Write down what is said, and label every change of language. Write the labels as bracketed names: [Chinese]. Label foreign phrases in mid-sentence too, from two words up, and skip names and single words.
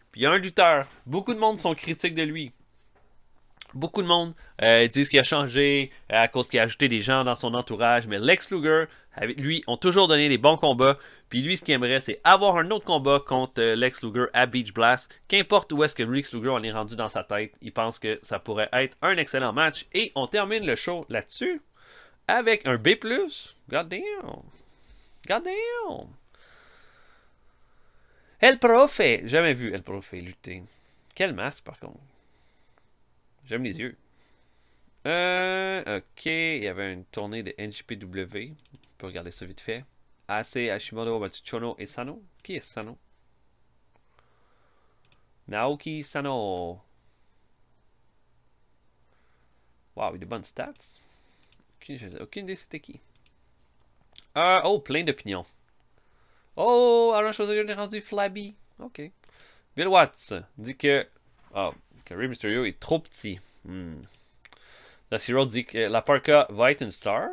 [French] Puis il y a un lutteur, beaucoup de monde sont critiques de lui. Beaucoup de monde disent qu'il a changé à cause qu'il a ajouté des gens dans son entourage. Mais Lex Luger, avec lui, ont toujours donné des bons combats. Puis lui, ce qu'il aimerait, c'est avoir un autre combat contre Lex Luger à Beach Blast. Qu'importe où est-ce que Lex Luger en est rendu dans sa tête, il pense que ça pourrait être un excellent match. Et on termine le show là-dessus avec un B+. [English] God damn. God damn. [French] El Profe. Jamais vu El Profe lutter. Quel masque, par contre. J'aime les yeux. Ok, il y avait une tournée de NJPW. On peut regarder ça vite fait. AC, Hashimoto, Matsuchono et Sano. Qui est Sano? Naoki Sano. Wow, il a des bonnes stats. Aucune idée c'était qui. Oh, plein d'opinions. Oh, Arnold Schwarzenegger est rendu flabby. Ok. Bill Watts dit que... Oh, que Rey Mysterio est trop petit. Dusty Rhodes dit que La Parka va être une star.